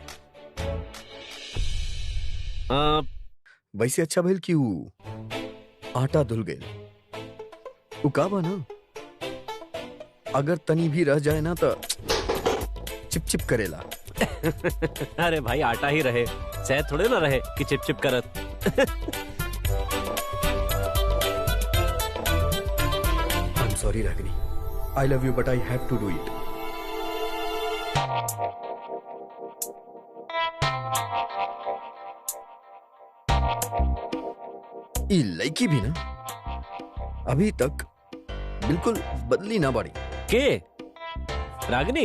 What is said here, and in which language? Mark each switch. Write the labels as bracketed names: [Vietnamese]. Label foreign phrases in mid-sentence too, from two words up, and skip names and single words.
[Bhojpuri] वैसे अच्छा भइल कि ऊ आटा धुल गए। ऊ का बा ना, अगर तनी भी रह जाए ना तो चिप चिप करेला। अरे भाई आटा ही रहे। सह थोड़े ना रहे कि चिप चिप करत। [English] I'm sorry, Ragini. I love you, but I have to do it. [Bhojpuri] ये लड़की भी ना अभी तक बिल्कुल बदली ना बाड़ी। के रागिनी?